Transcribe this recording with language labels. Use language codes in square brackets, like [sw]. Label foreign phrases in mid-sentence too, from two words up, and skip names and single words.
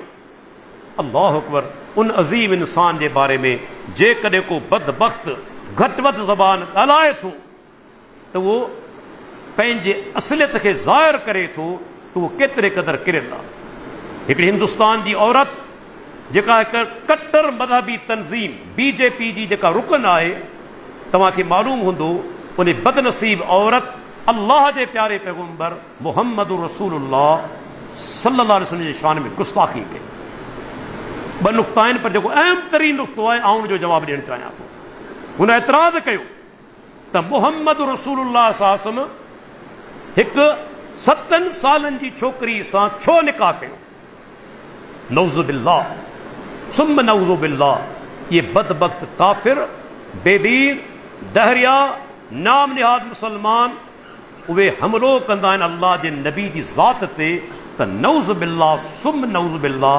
[ar] الله أكبر, [sd] उन अज़ीम इंसान जे बारे में जेकॾहिं को बदबख़्त घटि वधि ज़बान ॻाल्हाए थो त उहो पंहिंजे असलियत खे ज़ाहिर करे थो त उहो केतिरे क़दर किरियल आहे। हिकिड़ी हिंदुस्तान जी औरत जेका हिकु कट्टर मज़हबी तंज़ीम बीजेपी जी जेका रुकन आहे, तव्हांखे मालूम हूंदो, उन बदनसीब औरत अल्लाह जे प्यारे पैगम्बर मुहम्मद [ar] رسول الله صلى الله عليه وسلم [sd] जे शान में गुस्ताखी कई। ॿ नुक़्ता आहिनि, पर जेको अहम तरीन नुक़्तो आहे आउं उनजो जवाबु ॾियणु चाहियां थो। हुन एतिराज़ कयो त मुहम्मद [ar] رسول الله صلى الله عليه وسلم [sd] हिकु 7 सालनि जी छोकिरी सां छो निकाह कयो? [ar] نعوذ بالله، ثم نعوذ بالله. [sd] ये बदबख्त काफ़िर, बेदीन, दहरिया, नाम निहाद मुसलमान, उहे हमलो कंदा आहिनि अल्लाह जे नबी जी ज़ात ते त [ar] نعوذ بالله، ثم نعوذ بالله.